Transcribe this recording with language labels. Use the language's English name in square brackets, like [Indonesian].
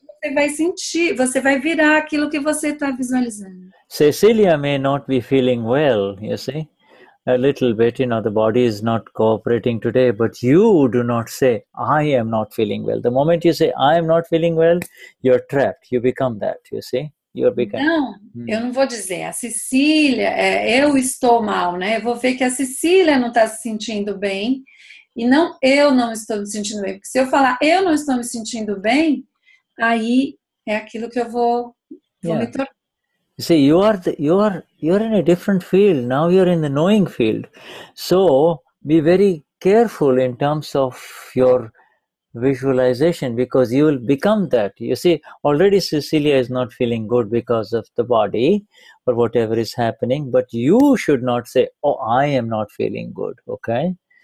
[Portuguese] você vai sentir, você vai virar aquilo que você está visualizando. [English] Cecilia may not be feeling well, you see, a little bit, the body is not cooperating today, but you do not say, I am not feeling well. The moment you say, I am not feeling well, you're trapped. You become that, you see. [Portuguese] Não, eu não vou dizer, a Cecília, eu estou mal, né? Eu vou ver que a Cecília não está se sentindo bem e não, eu não estou me sentindo bem. Porque se eu falar, eu não estou me sentindo bem, aí é aquilo que eu vou me tornar. [English] You see, you're in a different field. Now you're in the knowing field. So be very careful in terms of your visualization, because you will become that. You see, already Cecilia is not feeling good because of the body or whatever is happening, but you should not say, oh, I am not feeling good, okay?